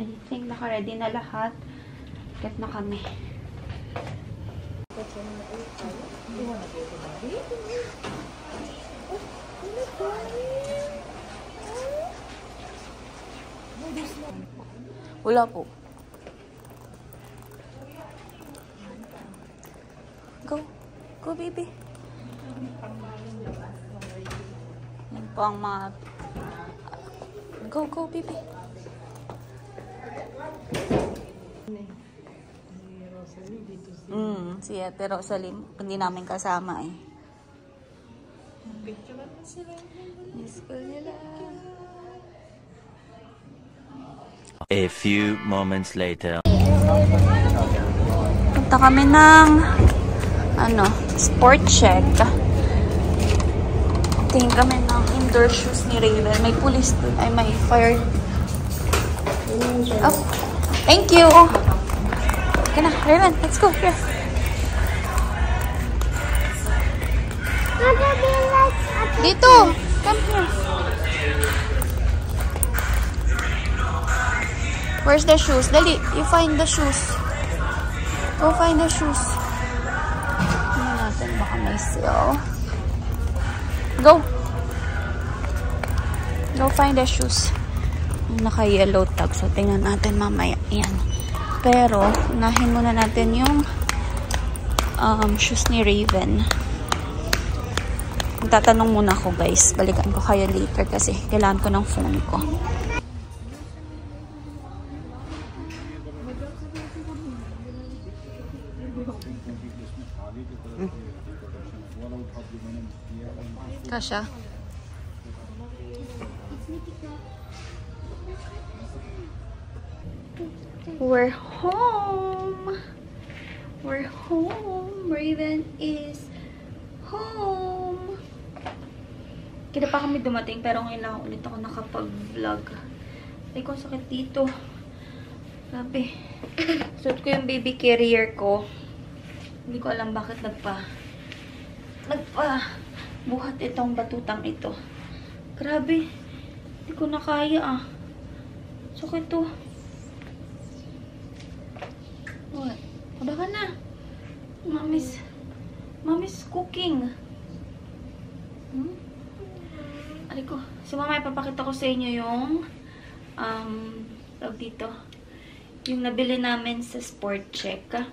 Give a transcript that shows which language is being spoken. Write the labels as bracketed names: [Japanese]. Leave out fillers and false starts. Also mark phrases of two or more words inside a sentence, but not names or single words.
[English] I think [Filipino] naka-ready na lahat. Get na kami. Wala po. [English] Go. Go, baby. [Filipino] Yan po ang mga... [English] Go, go, baby. [Filipino] Si Ate Rosalie, hindi namin kasama eh. Miss ko nila. [English] A few moments later. [Filipino] Punta kami ng sport check. Tingin kami ng indoor shoes ni Raven. May police doon. Ay, may fire. [English] Oh, thank you. [Filipino] Halika na. Raven, [English] let's go. Here. [Filipino] Dito. [English] Come here. Where's the shoes? Dali, you find the shoes. Go find the shoes. [Filipino] Tingnan natin, baka may sale. [English] Go. Go find the shoes. [Filipino] Naka-yellow tag. So, tingnan natin mamaya. Yan. Pero, unahin muna natin yung shoes ni Raven. Tatanong muna ako, guys. Balikan ko kayo later kasi kailangan ko ng phone ko. Kasha. [English] We're home. We're home. Raven is home. [Filipino] Kaya pa kami dumating pero ngayon lang ulit ako nakapag-vlog. Ay ko, sakit dito. Grabe. Suot ko yung baby carrier ko. Hindi ko alam bakit buhat itong batutang ito. Grabe. Hindi ko na kaya ah. Sakit to. What? Wala ka na. [English] Mommy's cooking. [Filipino] Aray ko. So mamaya papakita ko sa inyo yung tawag dito. Yung nabili namin sa Sport Check.